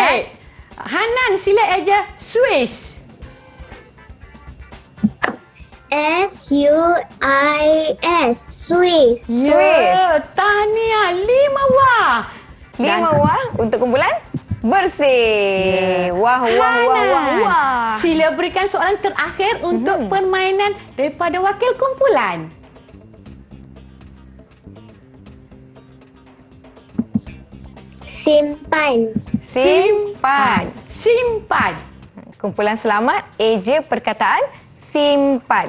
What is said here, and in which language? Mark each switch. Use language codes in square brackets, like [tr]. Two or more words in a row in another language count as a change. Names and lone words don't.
[ms] Baik. Hanan sila eja Swiss. SUIS. Swiss. Ya, tahniah 5 buah. 5 wah untuk kumpulan bersih. Wah, wah, wah, wah, Hanan, wah. sila berikan soalan terakhir untuk permainan daripada wakil kumpulan. Simpan. Simpan. Simpan. Kumpulan selamat eja perkataan simpan.